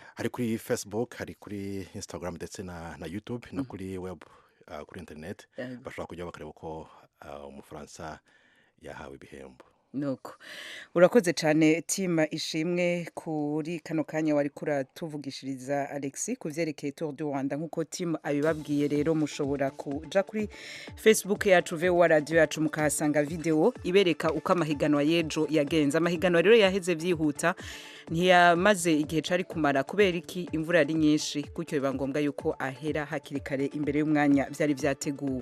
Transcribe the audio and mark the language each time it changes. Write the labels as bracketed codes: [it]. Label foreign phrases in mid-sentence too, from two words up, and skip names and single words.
[rw] Hari kuri Facebook, hari kuri Instagram ndetse na YouTube no kuri web, kuri internet. Bashobora kujya bakareba uko umufaransa yahawe ibihembo. [rn] Nuko urakoze cyane Tima Ishimwe kuri kano kanya wari kuratuvugishiriza Alexi kuvyerekeye Tour du Rwanda. Nkuko Tima abibabwiye, rero mushobora kuja kuri Facebook yacu VOA Radio yacu mukahasanga video ibereka uko amahiganwa yejo yagenze. Amahiganwa rero yaheze vyihuta, ntiyamaze igihe cari kumara kubera iki imvura yari nyinshi, gutyo biba ngombwa yuko ahera hakiri kare imbere y'umwanya vyari vyateguwe.